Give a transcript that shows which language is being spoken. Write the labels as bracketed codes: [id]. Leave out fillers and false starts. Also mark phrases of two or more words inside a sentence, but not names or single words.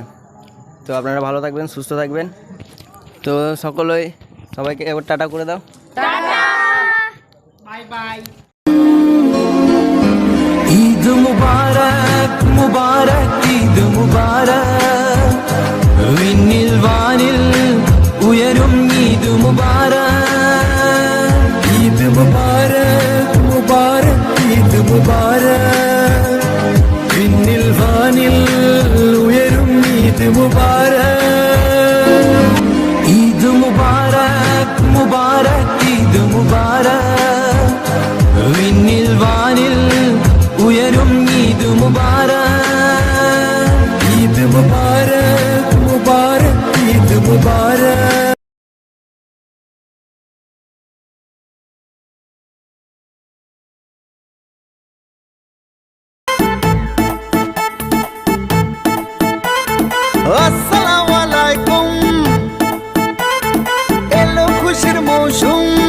[bn] তো আপনারা ভালো থাকবেন, সুস্থ থাকবেন। তো সবাইকে এবার টাটা করে দাও। বাই বাই। ঈদ মুবারক মুবারক ঈদ মুবারক, [ml] വിണ്ണിൽ വാനിൽ ഉയരും ഈദ് മുബാരക്, ഈദ് മുബാരക് മുബാരക് ഈദ് മുബാരക്, വിണ്ണിൽ വാനിൽ ഉയരും ഈദ് മുബാരക്, ഈദ് മുബാരക് മുബാരക് ഈദ് മുബാരക്, വിണ്ണിൽ വാനിൽ ഉയരും ഈദ് മുബാരക്, ഈദ് മുബാരക് മുബാരക് ഈദ് മുബാരക്. [ar] السلام عليكم, [bn] এলো খুশির মৌসুম।